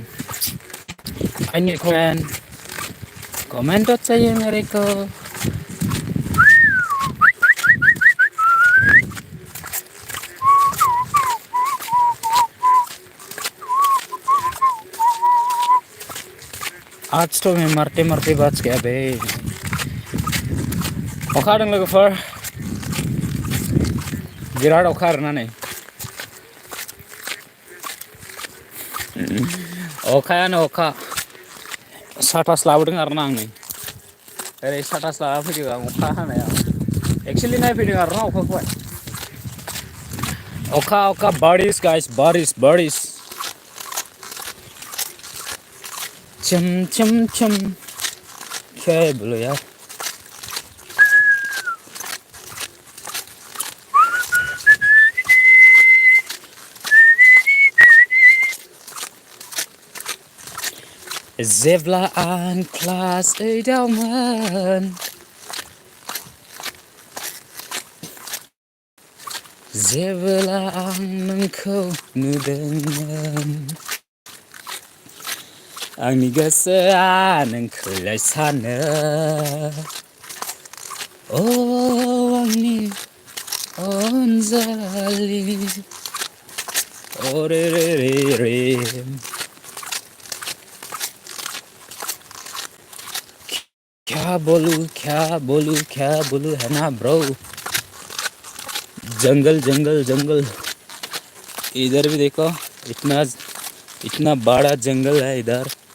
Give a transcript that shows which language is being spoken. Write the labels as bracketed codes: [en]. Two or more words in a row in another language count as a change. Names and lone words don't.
[en] I need comment. [hi] कमेंट तो चाहिए मेरे को। आज तो मैं मरते मरते बच गया बे। [brx] अखा हादों लोगोफोर, बिराद अखा आरोना नै। अखायानो अखा। साथासो लाबोदों आरोना आं नै। ओरै साथासो लाना फैदों आं अखा हानाया। एक्चुअली नायफैदों आरोना अखाखौहाय। अखा अखा बारिश गाइस, [hi] बारिश बारिश। चम चम चम। क्या है बोलो यार। [brx] जेब्ला आं क्लास 8 आवमोन, जेब्ला आं नोंखौ नुदोंमोन, आंनि गोसोआ नोंखौलाय सानो। अ आंनि अनजालि अरे रे रे रे। [hi] क्या बोलूं है ना ब्रो। जंगल जंगल जंगल। इधर भी देखो, इतना बड़ा जंगल है इधर।